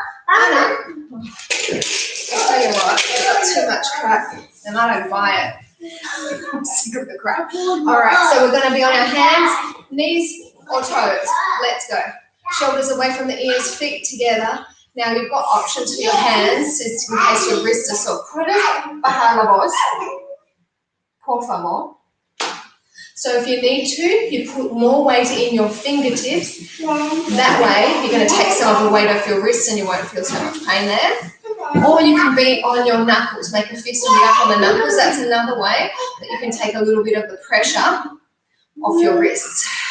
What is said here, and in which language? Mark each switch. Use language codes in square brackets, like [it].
[en] I'll tell you what, I've got too much crap and I don't buy it. I'm sick of the crap. All right, so we're going to be on our hands, knees or toes. Let's go. Shoulders away from the ears, feet together. Now you've got options for your hands just in case your wrists are sore. [es] Puedes bajar la voz, por favor. [en] So if you need to, you put more weight in your fingertips. That way, you're going to take some of the weight off your wrists and you won't feel so much pain there. Or you can be on your knuckles. Make a fist and be up on the knuckles. That's another way that you can take a little bit of the pressure off your wrists.